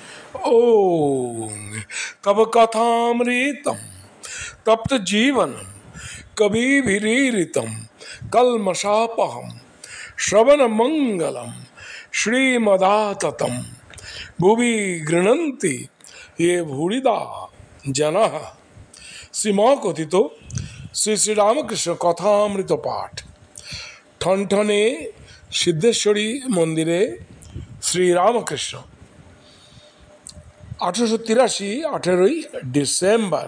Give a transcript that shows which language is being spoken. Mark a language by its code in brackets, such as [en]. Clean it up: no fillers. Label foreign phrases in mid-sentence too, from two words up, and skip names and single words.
[sa] ओम तब कथामृतम तप्त जीवनम कविभिरीरितम कल्मषापहम श्रवण मंगलम श्रीमदाततम भुवि गृह्णन्ति ये भूरिदा जनः। [bn] শ্রীমা কথিত শ্রী শ্রী রামকৃষ্ণ কথামৃত পাঠ ঠনঠনে সিদ্ধেশ্বরী মন্দিরে শ্রীরামকৃষ্ণ 1883 18ই ডিসেম্বর।